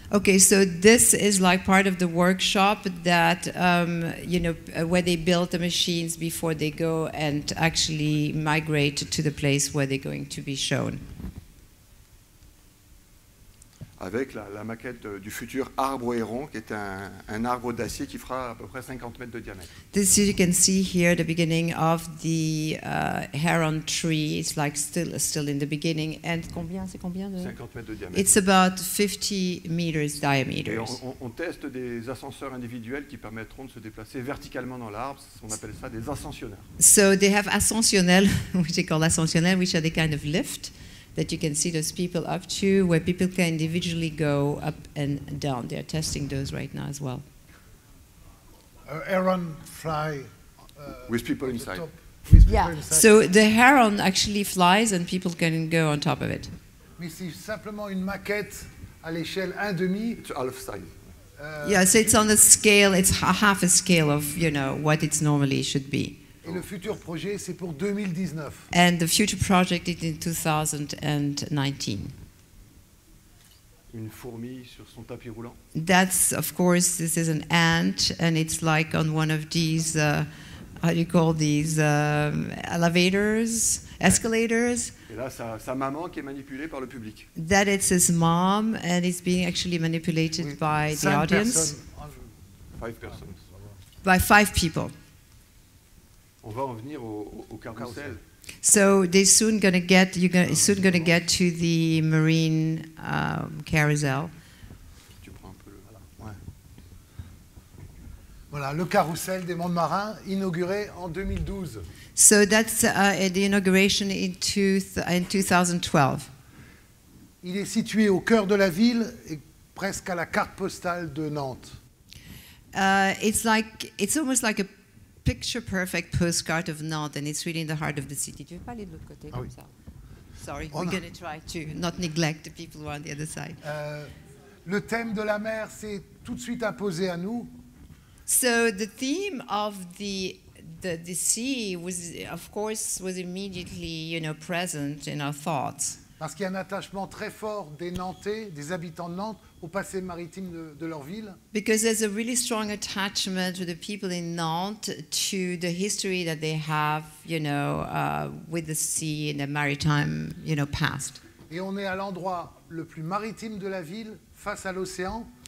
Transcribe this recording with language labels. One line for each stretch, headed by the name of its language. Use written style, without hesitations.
English: Okay, so this is like part of the workshop that, where they build the machines before they go and actually migrate to the place where they're going to be shown.
French: Avec la maquette du futur arbre au héron, qui est un arbre d'acier qui fera à peu près 50 mètres de diamètre.
English: This you can see here the beginning of the heron tree. It's like still in the beginning.
French: And c'est combien de... 50 mètres de diamètre.
English: It's about 50 meters diameter.
French: Et on teste des ascenseurs individuels qui permettront de se déplacer verticalement dans l'arbre. On appelle ça des ascensionneurs.
English: So they have ascensionnels, which they call ascensionnels, which are the kind of lift that you can see those people up to, where people can individually go up and down. They are testing those right now as well. Heron fly with people inside. So the heron actually flies and people can go on top of it.
French: Mais c'est simplement une maquette à l'échelle 1/2.
English: It's half size. So it's on the scale, it's half a scale of, what it normally should be.
French: Et le futur projet, c'est pour 2019.
English: And the future project is in 2019.
French: Une fourmi sur son tapis roulant.
English: That's, of course, this is an ant, and it's like on one of these, how do you call these, elevators, escalators.
French: Et là, sa maman qui est manipulée par le public.
English: That it's his mom, and it's being actually manipulated by the audience. 5 persons. By 5 people.
French: On va en venir au carrousel.
English: So you're soon gonna get to the marine carousel.
French: Tu prends un peu le... Ouais. Voilà, le carrousel des mondes marins, inauguré en 2012.
English: So that's the inauguration in 2012.
French: Il est situé au cœur de la ville et presque à la carte postale de Nantes.
English: It's almost like a picture-perfect postcard of Nantes, and it's really in the heart of the city.
French: Tu veux pas aller de l'autre côté comme ça?
English: Sorry, On we're a- going to try to not neglect the people who are on the other side.
French: Le thème de la mer s'est tout de suite imposé à nous.
English: So the theme of the sea was, of course, was immediately, present in our thoughts.
French: Parce qu'il y a un attachement très fort des Nantais, des habitants de Nantes, au passé maritime de leur ville.
English: Because there's a really strong attachment to the people in Nantes to the history that they have, with the sea and the maritime, past.
French: Et on est à l'endroit le plus maritime de la ville, face à l'océan.